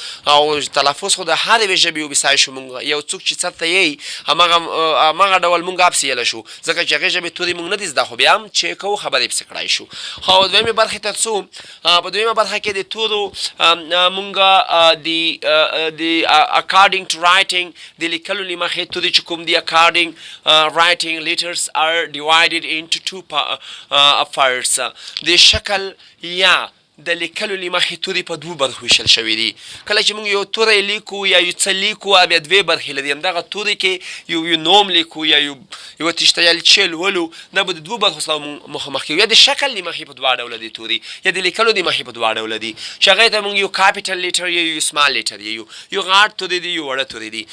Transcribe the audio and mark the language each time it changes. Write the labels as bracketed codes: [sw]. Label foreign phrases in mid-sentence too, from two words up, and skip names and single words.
[ps] او تلفظ خو د هر یوې ژبې وبسای شو. موږ یو څوک چې څه ته یی همغه ډول موږ هم پسې ویلی شو، ځکه چې هغې ژبې تورې موږ نه دي زده، خو بیا هم چې کوو خبرې پسې کړی شو. خو دویمې برخې ته څو، په دویمه برخه کې د تورو موږ د [en] according to writing [ps] د لیکلو له مخې تورې چې کوم دي [en] according writing letters are divided into two parts. [ps] د شکل یا د لیکلو له مخې تورې په دوو برخو ویشل شوي دي. کله چې موږ یو توری لیکو یا یو څه لیکو، بیا دوې برخې لري. همدغه تورې کې یو نوم لیکو یا یوه تشتیالچې لولو، دا به د دوو برخو سره مخامخ کېږو. یا د شکل له مخې په دوه ډوله دي تورې، یا د لیکلو د مخې په دوه ډوله دي، چې هغې ته موږ یو [en] capital letter [ps] یا یو [en] small letter [ps] یو غاټ تورې دي، یو وړه تورې دي.